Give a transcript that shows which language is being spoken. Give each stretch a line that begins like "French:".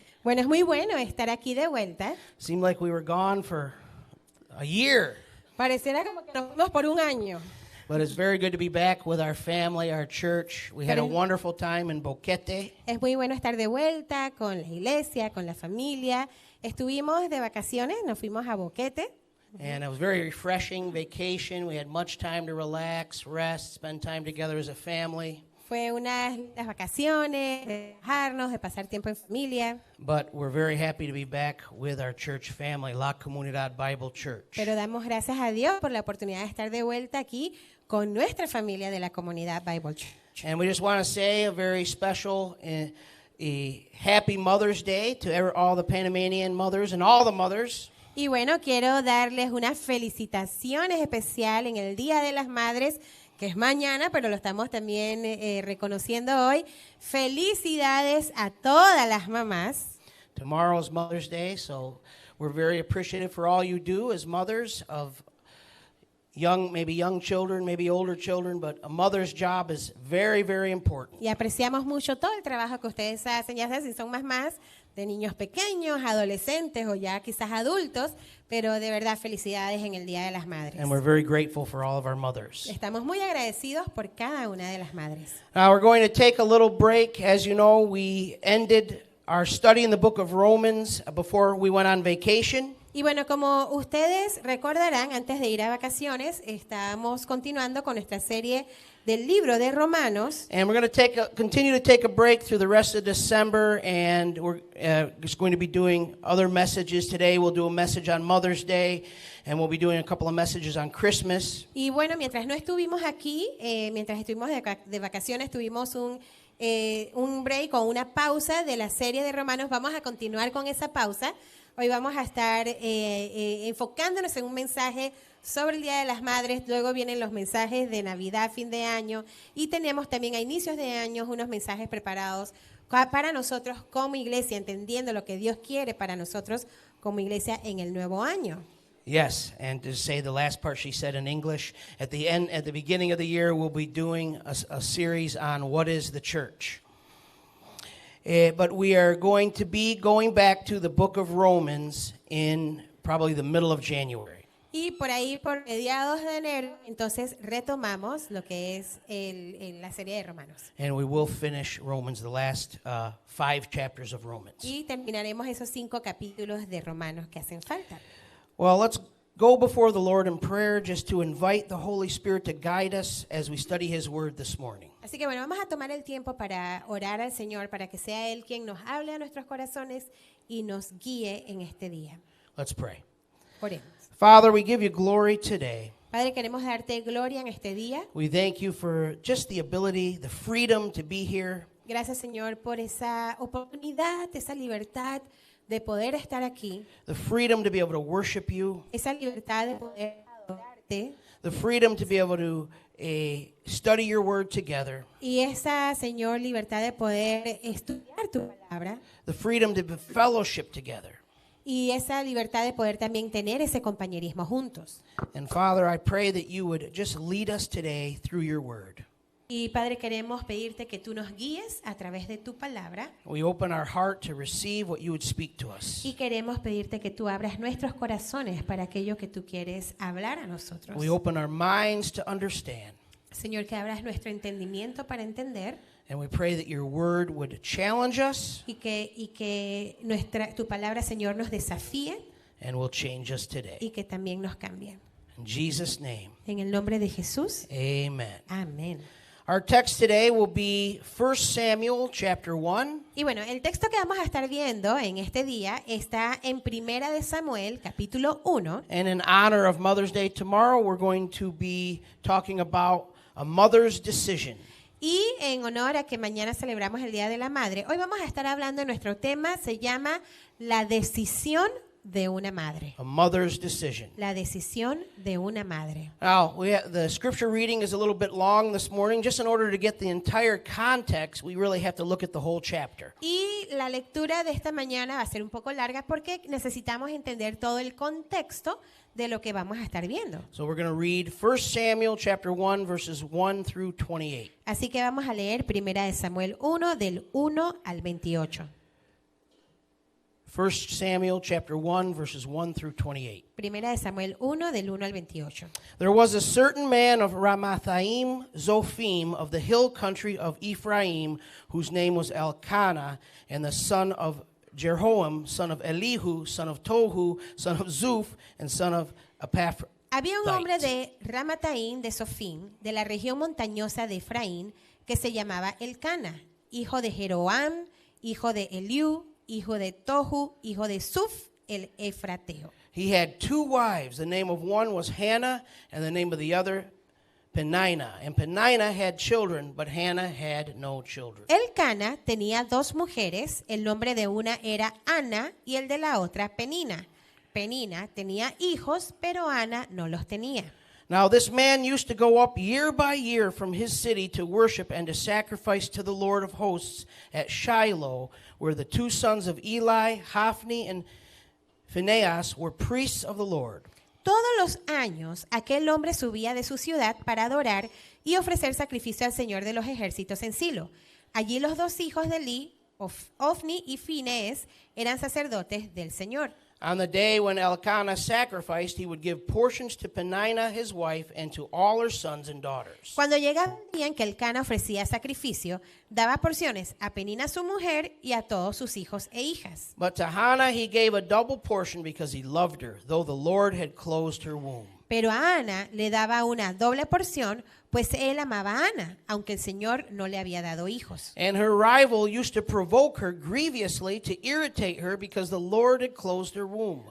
Spanish: Bueno, es muy bueno estar aquí de vuelta.
English: Seemed like we were gone for a year,
Spanish: Pareciera como que nos fuimos por un año.
English: but it's very good to be back with our family, our church. We had a wonderful time in Boquete.
Spanish: Es muy bueno estar de vuelta con la iglesia, con la familia. Estuvimos de vacaciones, nos fuimos a Boquete.
English: And it was very refreshing vacation. We had much time to relax, rest, spend time together as a family.
Spanish: Fue unas lindas vacaciones, de relajarnos, de pasar tiempo en familia.
English: But we're very happy to be back with our church family, La Comunidad Bible Church.
Spanish: Pero damos gracias a Dios por la oportunidad de estar de vuelta aquí con nuestra familia de la Comunidad Bible Church.
English: And we just want to say a very special a happy Mother's Day to all the Panamanian mothers and all the mothers.
Spanish: Y bueno, quiero darles unas felicitaciones especiales en el Día de las Madres, que es mañana, pero lo estamos también reconociendo hoy. Felicidades a todas las mamás.
English: Tomorrow's Mother's Day, so we're very appreciative for all you do as mothers of maybe young children, maybe older children, but a mother's job is very, very important.
Spanish: Y apreciamos mucho todo el trabajo que ustedes hacen, ya sea si son mamás de niños pequeños, adolescentes o ya quizás adultos, pero de verdad felicidades en el Día de las Madres.
English: And we're very grateful for all of our mothers.
Spanish: Estamos muy agradecidos por cada una de las madres.
English: Now we're going to take a little break. As you know, we ended our study in the book of Romans before we went on vacation.
Spanish: Y bueno, como ustedes recordarán, antes de ir a vacaciones, estamos continuando con nuestra serie del libro de Romanos.
English: And we're going to continue to take a break through the rest of December, and we're just going to be doing other messages today. We'll do a message on Mother's Day, and we'll be doing a couple of messages on Christmas.
Spanish: Y bueno, mientras no estuvimos aquí, mientras estuvimos de vacaciones, tuvimos un break o una pausa de la serie de Romanos. Vamos a continuar con esa pausa. Hoy vamos a estar enfocándonos en un mensaje sobre el Día de las Madres. Luego vienen los mensajes de Navidad, fin de año. Y tenemos también a inicios de año unos mensajes preparados para nosotros como iglesia, entendiendo lo que Dios quiere para nosotros como iglesia en el nuevo año.
English: Yes, and to say the last part she said in English, at the beginning of the year, we'll be doing a series on what is the church. But we are going to be going back to the book of Romans in probably the middle of January.
Spanish: Y por ahí, por mediados de enero, entonces retomamos lo que es la serie de Romanos.
English: And we will finish Romans, the last 5 chapters of Romans.
Spanish: Y terminaremos esos 5 capítulos de Romanos que hacen falta.
English: Well, let's go before the Lord in prayer just to invite the Holy Spirit to guide us as we study His Word this morning.
Spanish: Así que bueno, vamos a tomar el tiempo para orar al Señor, para que sea Él quien nos hable a nuestros corazones y nos guíe en este día.
English: Let's pray.
Spanish: Oremos.
English: Father, we give you glory today.
Spanish: Padre, queremos darte gloria en este día.
English: We thank you for just the ability, the freedom to be here.
Spanish: Gracias, Señor, por esa oportunidad, esa libertad de poder estar aquí,
English: The freedom to be able to worship you.
Spanish: esa libertad de poder adorarte
English: The freedom to be able to study your word together.
Spanish: y esa, Señor, libertad de poder estudiar tu palabra
English: The freedom to fellowship together.
Spanish: y esa libertad de poder también tener ese compañerismo juntos.
English: And Father, I pray that you would just lead us today through your word.
Spanish: Y Padre, queremos pedirte que tú nos guíes a través de tu palabra
English: We open our heart to receive what you would speak to us.
Spanish: y queremos pedirte que tú abras nuestros corazones para aquello que tú quieres hablar a nosotros.
English: We open our minds to understand.
Spanish: Señor, que abras nuestro entendimiento para entender
English: And we pray that your word would challenge us
Spanish: y que tu palabra, Señor, nos desafíe
English: and will change us today.
Spanish: y que también nos cambie.
English: In Jesus' name,
Spanish: En el nombre de Jesús.
English: amen.
Spanish: Amén.
English: Our text today will be 1 Samuel chapter 1.
Spanish: Y bueno, el texto que vamos a estar viendo en este día está en Primera de Samuel, capítulo 1.
English: And in honor of Mother's Day tomorrow, we're going to be talking about a mother's decision.
Spanish: Y en honor a que mañana celebramos el Día de la Madre, hoy vamos a estar hablando de nuestro tema, se llama La decisión de una madre.
English: A mother's decision.
Spanish: La decisión de una madre.
English: Now, the scripture reading is a little bit long this morning. Just in order to get the entire context, we really have to look at the whole chapter.
Spanish: Y la lectura de esta mañana va a ser un poco larga porque necesitamos entender todo el contexto de lo que vamos a estar viendo.
English: So we're going to read 1 Samuel chapter 1, verses 1 through 28.
Spanish: Así que vamos a leer 1 Samuel 1 del 1 al 28.
English: 1 Samuel chapter 1, verses 1 through 28.
Spanish: 1 Samuel 1 del 1 al 28.
English: There was a certain man of Ramathaim Zophim of the hill country of Ephraim, whose name was Elkanah, and the son of Jeroham, son of Elihu, son of Tohu, son of Zuph, and son of Epaphras.
Spanish: Había un hombre de Ramataim de Sofim, de la región montañosa de Efraín, que se llamaba Elcana, hijo de Jeroam, hijo de Eliú, hijo de Tohu, hijo de Zuph, el Efrateo.
English: He had two wives. The name of one was Hannah, and the name of the other Peninnah. And Peninnah had children, but Hannah had no children.
Spanish: Elcana tenía dos mujeres, el nombre de una era Ana y el de la otra Penina. Penina tenía hijos, pero Ana no los tenía.
English: Now this man used to go up year by year from his city to worship and to sacrifice to the Lord of hosts at Shiloh, where the two sons of Eli, Hophni and Phinehas, were priests of the Lord.
Spanish: Todos los años aquel hombre subía de su ciudad para adorar y ofrecer sacrificio al Señor de los ejércitos en Silo. Allí los dos hijos de Eli, Hophni y Phinees, eran sacerdotes del Señor.
English: On the day when Elkanah sacrificed, he would give portions to Peninnah his wife and to all her sons and daughters.
Spanish: Cuando llegaba el día en que Elcana ofrecía sacrificio, daba porciones a Penina su mujer y a todos sus hijos e hijas.
English: But to Hannah he gave a double portion because he loved her, though the Lord had closed her womb.
Spanish: Pero a Ana le daba una doble porción, pues él amaba a Ana, aunque el Señor no le había dado hijos.
English: And her rival used to provoke her grievously to irritate her because the Lord had closed her womb.